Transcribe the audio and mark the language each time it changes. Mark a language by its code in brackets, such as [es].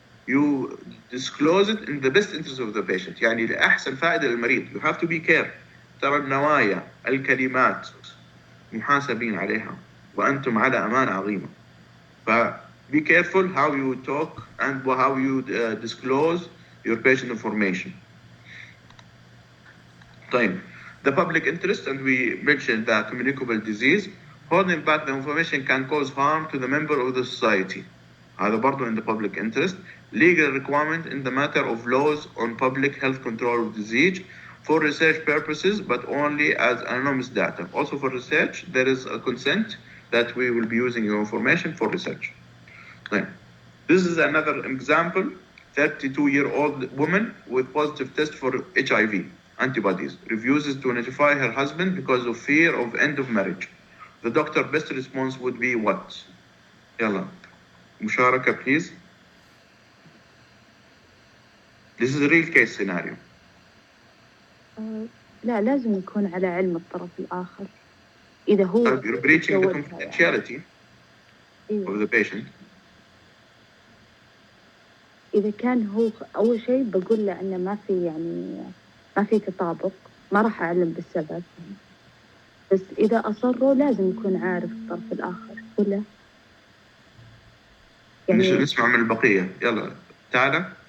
[en] You disclose it in the best interest of the patient. [ar] يعني لأحسن فائدة للمريض. [en] You have to be careful. [ar] ترى النوايا الكلمات محاسبين عليها وأنتم على أمانة عظيمة. [en] Be careful how you talk and how you disclose your patient information. [ar] طيب. [en] The public interest, and we mentioned the communicable disease. Holding back the information can cause harm to the member of the society. [ar] هذا برضو [en] in the public interest. Legal requirement in the matter of laws on public health control of disease for research purposes, but only as anonymous data. Also for research, there is a consent that we will be using your information for research. Then, this is another example. 32-year-old woman with positive test for HIV antibodies refuses to notify her husband because of fear of end of marriage. The doctor best response would be what? [ar] يلا مشاركة [en] please. This is a real case scenario. [ar] لا لازم يكون على علم الطرف الآخر. إذا هو [en] You're breaching the confidentiality of the patient. [ar] إذا كان هو أول شيء بقول له إنه ما في تطابق، ما راح أعلم بالسبب. بس إذا أصروا لازم يكون عارف الطرف الآخر ولا؟ يعني نسمع من البقية. يلا تعالى.